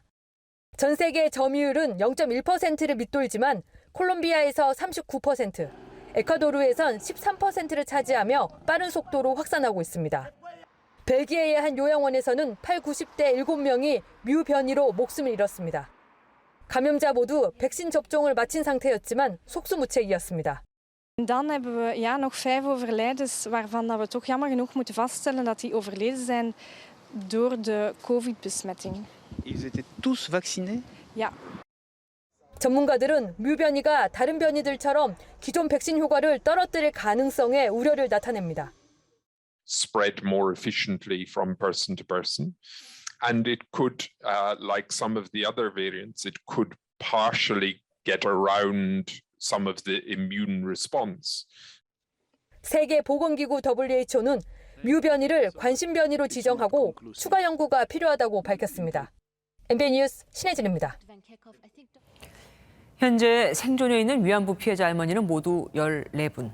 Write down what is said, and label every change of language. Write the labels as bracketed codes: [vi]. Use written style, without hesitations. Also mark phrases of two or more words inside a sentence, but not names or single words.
[ko] 전 세계 점유율은 0.1%를 밑돌지만 콜롬비아에서 39%, 에콰도르에선 13%를 차지하며 빠른 속도로 확산하고 있습니다. 벨기에의 한 요양원에서는 80, 90대 7명이 뮤 변이로 목숨을 잃었습니다. 감염자 모두 백신 접종을 마친 상태였지만 속수무책이었습니다. [nl] Dan hebben we nog 5 overlijdens waarvan we toch jammer genoeg moeten vaststellen dat die overleden zijn door de COVID-besmetting. [fr] Ils étaient tous vaccinés? [nl] Ja. [ko] 전문가들은 뮤 변이가 다른 변이들처럼 기존 백신 효과를 떨어뜨릴 가능성에 우려를 나타냅니다. [en] Spread more efficiently from person to person, and it could, like some of the other variants, it could partially get around some of the immune response. [ko] 세계보건기구 WHO는 뮤 변이를 관심 변이로 지정하고 추가 연구가 필요하다고 밝혔습니다. MBN 뉴스 신혜진입니다. 현재 생존해 있는 위안부 피해자 할머니는 모두 14분.